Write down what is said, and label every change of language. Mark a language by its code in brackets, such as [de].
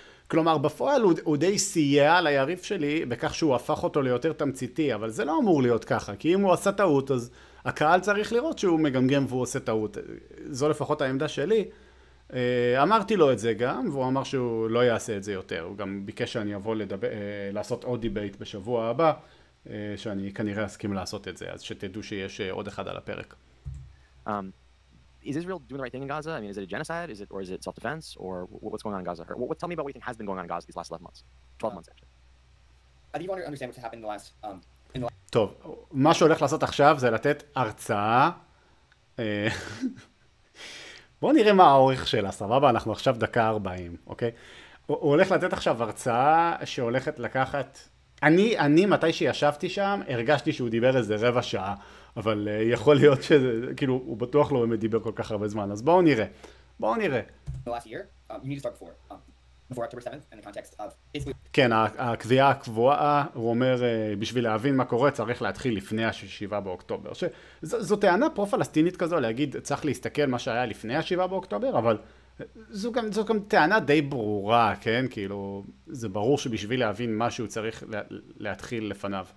[he] כלומר, בפועל הוא די סייע ליריב שלי בכך שהוא הפך אותו ליותר תמציתי, אבל זה לא אמור להיות ככה, כי אם הוא עשה טעות, אז הקהל צריך לראות שהוא מגמגם והוא עושה טעות. זו לפחות העמדה שלי. אמרתי לו את זה גם, והוא אמר שהוא לא יעשה את זה יותר. הוא גם ביקש שאני אבוא לעשות עוד דיבייט בשבוע הבא, שאני כנראה אסכים לעשות את זה, אז שתדעו שיש עוד אחד על הפרק. [en] Is Israel doing the right thing in Gaza? I mean, is it a genocide? Or is it self-defense? Or what's going on in Gaza? Tell me about what you think has been going on in Gaza these last 11 months. 12 months, actually. I think you want to understand what's happened in the last... [he] טוב, מה שהולך לעשות עכשיו זה לתת הרצאה. בואו נראה מה האורך שלה, סבבה? אנחנו עכשיו דקה 40, אוקיי? הוא הולך לתת עכשיו הרצאה שהולכת לקחת... אני מתי שישבתי שם, הרגשתי שהוא דיבר איזה רבע שעה, אבל יכול להיות שזה, כאילו, הוא בטוח לא באמת דיבר כל כך הרבה זמן, אז בואו נראה. [en] The last year, you need to start before October 7th, in the context of basically... [he] כן, הקביעה הקבועה, הוא אומר, בשביל להבין מה קורה, צריך להתחיל לפני ה-7 באוקטובר. זו טענה פרו-פלסטינית כזו, להגיד, צריך להסתכל מה שהיה לפני ה-7 באוקטובר, אבל זו גם טענה די ברורה, כן? כאילו, זה ברור שבשביל להבין משהו צריך להתחיל לפניו.